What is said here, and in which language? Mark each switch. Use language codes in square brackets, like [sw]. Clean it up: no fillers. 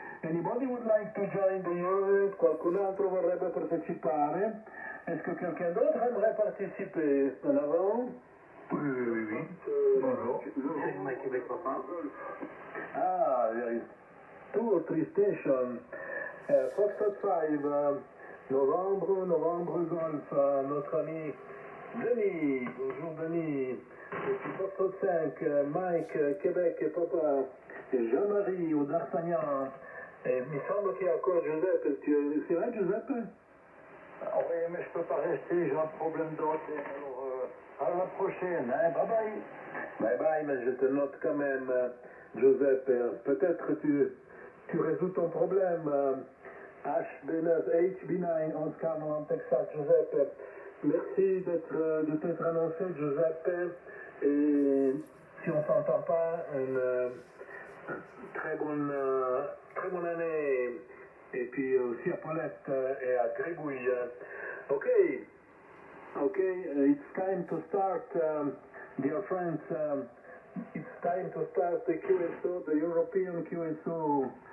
[en] Anybody would like to join the Euronet? [it] Qualcun altro vorrebbe partecipare? [fr] Est-ce que quelqu'un d'autre aimerait participer? En avant? Oui. Bonjour. C'est Mike Québec, papa. [en] Ah, there is 2 or 3 stations. [fr] Foxtrot 5, Novembre Golf, notre ami Denis. Bonjour Denis. Et puis Foxtrot 5, Mike, Québec et papa. Et Jean-Marie ou D'Artagnan. Et il me semble qu'il y a encore Giuseppe. C'est vrai, Giuseppe? Oui, mais je peux pas rester, j'ai un problème dentaire. Alors, à la prochaine, hein? Bye bye. Bye, mais je te note quand même, Giuseppe. Peut-être tu résous ton problème. HB9 Oscar Nolan Texas, Giuseppe. Merci de t'être annoncé, Giuseppe. Et si on s'entend pas, une très bonne année. Et puis aussi à Paulette et à Gribouille. [en] Okay, it's time to start, dear friends. It's time to start the QSO, the European QSO.